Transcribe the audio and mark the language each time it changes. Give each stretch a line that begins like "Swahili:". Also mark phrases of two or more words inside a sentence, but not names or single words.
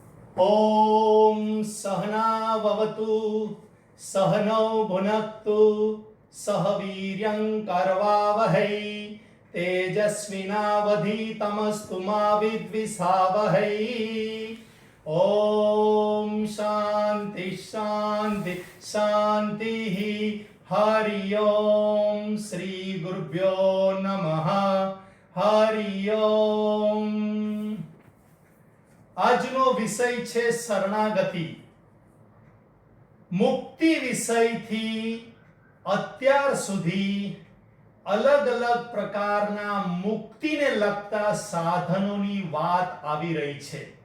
Sanskrit: ॐ सहनाववतु सहनौ भुनक्तु सह वीर्यं करवावहै तेजस्विनावधीतमस्तु मा विद्विषावहै। ॐ शान्ति शान्ति शान्तिः। हरि ओम श्री गुरुभ्यो नमः। हरि ओम।
Gujarati: આજનો વિષય છે શરણાગતિ. મુક્તિ વિષયથી અત્યાર સુધી અલગ અલગ પ્રકારના મુક્તિને લગતા સાધનોની વાત આવી રહી છે.